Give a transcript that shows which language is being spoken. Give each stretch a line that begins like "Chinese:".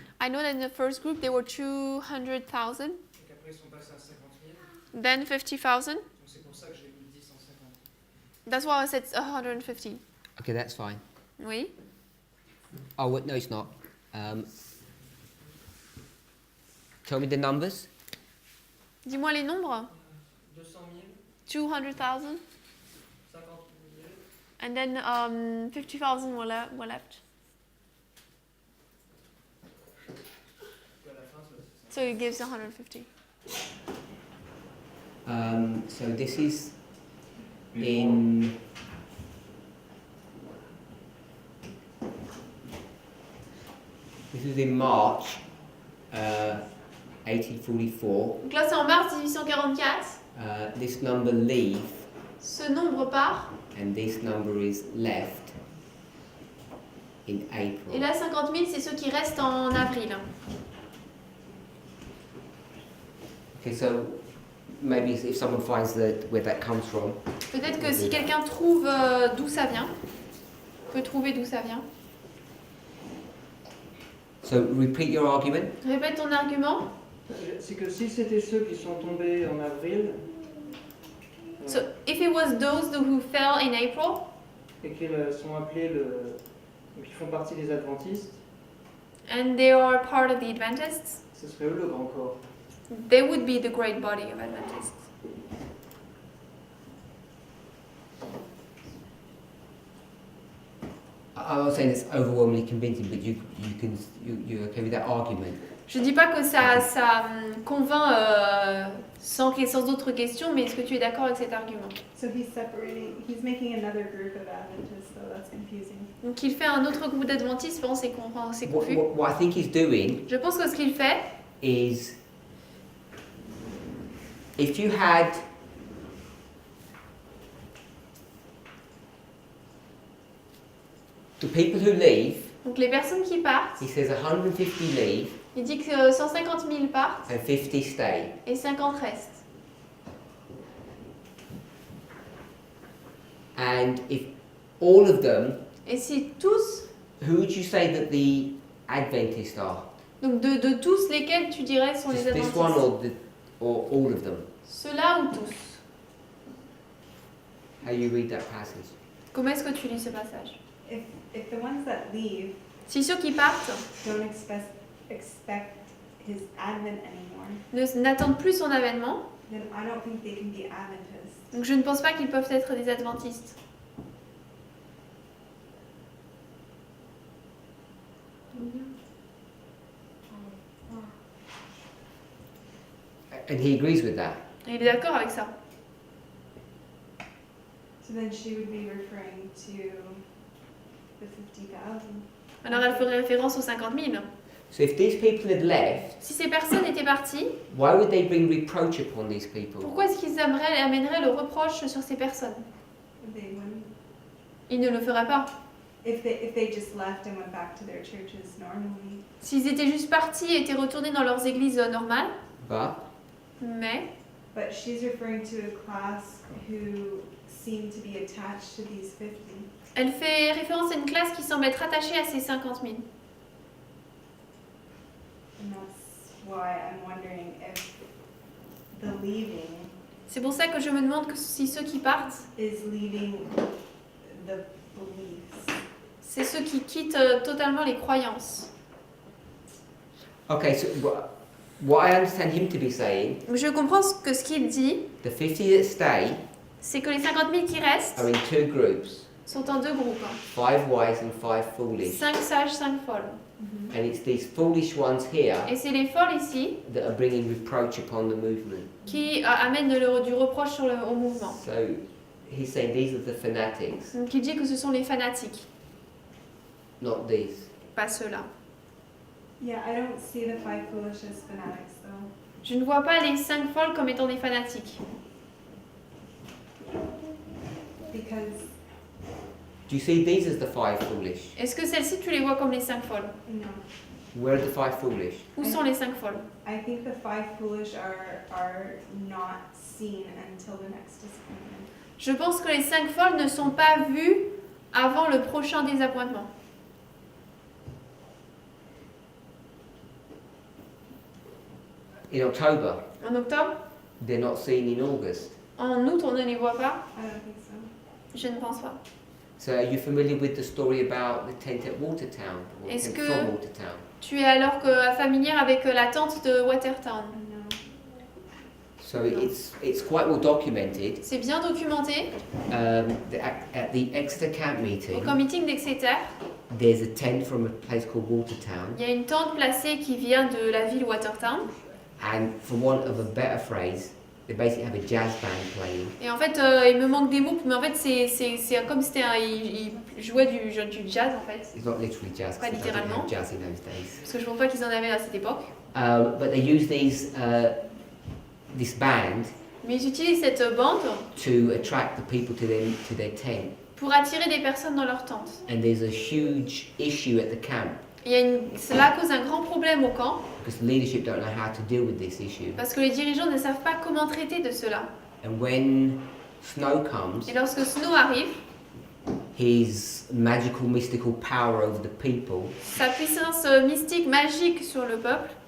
English: I know that in the first group there were 200,000,
French: Donc après, ils sont passés à 50 000.
English: then 50,000.
French: Donc c'est pour ça que j'ai mis 10, 150.
English: That's why I said 150. Okay, that's fine.
French: Oui.
English: Oh, wait, no, it's not. Tell me the numbers.
French: Dis-moi les nombres. 200 000,
English: 200,000,
French: 50 000.
English: and then 50,000 were left.
French: Puis à la fin, c'est
English: So it gives 150. So this is in. This is in March 1844.
French: Donc là c'est en mars 1844.
English: This number leave
French: Ce nombre part.
English: and this number is left in April.
French: Et là 50 000 c'est ceux qui restent en avril.
English: Okay, so maybe if someone finds where that comes from.
French: Peut-être que si quelqu'un trouve d'où ça vient, peut trouver d'où ça vient.
English: So repeat your argument.
French: Répète ton argument. C'est que si c'était ceux qui sont tombés en avril
English: So if it was those who fell in April
French: et qu'ils sont appelés qui font partie des adventistes,
English: and they are part of the Adventists,
French: ce serait eux le grand corps.
English: they would be the great body of Adventists. I'm not saying it's overwhelmingly convincing, but you're okay with that argument.
French: Je dis pas que ça convainc sans d'autres questions, mais est-ce que tu es d'accord avec cet argument?
English: So he's making another group of Adventists, so that's confusing.
French: Donc il fait un autre groupe d'adventistes, bon, c'est confus.
English: What I think he's doing
French: Je pense que ce qu'il fait,
English: is if you had the people who leave,
French: donc les personnes qui partent,
English: he says 150 leave
French: il dit que 150 000 partent
English: and 50 stay.
French: et 50 restent.
English: And if all of them,
French: Et si tous,
English: who would you say that the Adventists are?
French: donc de tous lesquels tu dirais sont les
English: Just this one
French: adventistes?
English: or all of them?
French: Ceux-là ou tous?
English: How you read that passage?
French: Comment est-ce que tu lis ce passage?
English: If the ones that leave
French: Si ceux qui partent
English: don't expect his advent anymore,
French: n'attendent plus son avènement,
English: then I don't think they can be Adventists.
French: donc je ne pense pas qu'ils peuvent être des adventistes.
English: And he agrees with that.
French: Et il est d'accord avec ça.
English: So then she would be referring to the 50,000.
French: Alors elle ferait référence aux 50 000.
English: So if these people had left,
French: Si ces personnes étaient parties,
English: why would they bring reproach upon these people?
French: pourquoi est-ce qu'ils amèneraient le reproche sur ces personnes?
English: They wouldn't.
French: Ils ne le feraient pas.
English: If they just left and went back to their churches normally.
French: S'ils étaient juste partis et étaient retournés dans leurs églises normales,
English: But
French: mais
English: she's referring to a class who seem to be attached to these 50.
French: elle fait référence à une classe qui semble être attachée à ces 50 000.
English: And that's why I'm wondering if the leaving
French: C'est pour ça que je me demande que si ceux qui partent,
English: is leaving the beliefs.
French: c'est ceux qui quittent totalement les croyances.
English: okay, so what I understand him to be saying,
French: Je comprends ce qu'il dit,
English: the 50 that stay
French: c'est que les 50 000 qui restent
English: are in two groups,
French: sont en deux groupes.
English: 5 wise and 5 foolish.
French: 5 sages, 5 folles.
English: And it's these foolish ones here
French: Et c'est les folles ici
English: that are bringing reproach upon the movement.
French: qui amènent du reproche au mouvement.
English: So he's saying these are the fanatics,
French: Donc il dit que ce sont les fanatiques,
English: not these.
French: pas ceux-là.
English: Yeah, I don't see the 5 foolish as fanatics though.
French: Je ne vois pas les 5 folles comme étant des fanatiques.
English: Because Do you see these as the 5 foolish?
French: Est-ce que celles-ci, tu les vois comme les 5 folles?
English: no, Where are the 5 foolish?
French: Où sont les 5 folles?
English: I think the 5 foolish are not seen until the next disappointment.
French: Je pense que les 5 folles ne sont pas vues avant le prochain désappointement.
English: In October,
French: En octobre,
English: they're not seen in August.
French: en août, on ne les voit pas.
English: I don't think so.
French: Je ne pense pas.
English: So are you familiar with the story about the tent at Watertown? Or
French: Est-ce
English: tent
French: que-
English: from Watertown?
French: Tu es alors familière avec la tente de Watertown.
English: No. So it's quite well documented.
French: C'est bien documenté.
English: At the Exeter camp
French: Au
English: meeting,
French: camp meeting d'Exeter,
English: there's a tent from a place called Watertown,
French: il y a une tente placée qui vient de la ville Watertown.
English: and for want of a better phrase, they basically have a jazz band playing.
French: Et en fait, il me manque des mots, mais en fait, c'est comme si il jouait du jazz en fait.
English: It's not literally jazz,
French: Pas
English: because they didn't
French: littéralement.
English: have jazz in those days.
French: Parce que je ne pense pas qu'ils en avaient à cette époque.
English: But they use this band
French: Mais ils utilisent cette bande
English: to attract the people to their tent.
French: pour attirer des personnes dans leur tente.
English: And there's a huge issue at the camp
French: Cela cause un grand problème au camp
English: because the leadership don't know how to deal with this issue.
French: parce que les dirigeants ne savent pas comment traiter de cela.
English: And when snow comes,
French: Et lorsque Snow arrive,
English: his magical, mystical power over the people
French: sa puissance mystique, magique sur le peuple,